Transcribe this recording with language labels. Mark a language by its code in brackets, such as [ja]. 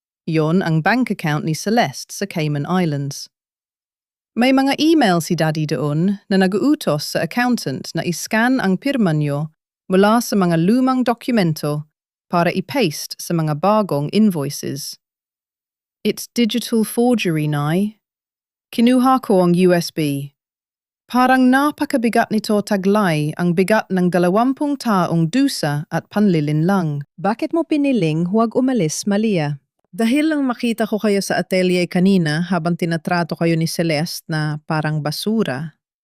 [tl] Yon ang bank account ni Celeste sa Cayman Islands. May mga email si Daddy doon na nag-uutos sa accountant na iscan ang pirma niyo mula sa mga lumang dokumento para i-paste sa mga bagong invoices. [en] It's digital forgery, Nay. [tl] Kinuha ko ang USB. Parang napakabigat nito taglay ang bigat ng 20 taong dusa at panlilinlang. Bakit mo piniling huwag umalis, Malia? Dahil lang makita ko kayo sa atelier kanina habang tinatrato kayo ni Celeste na parang basura.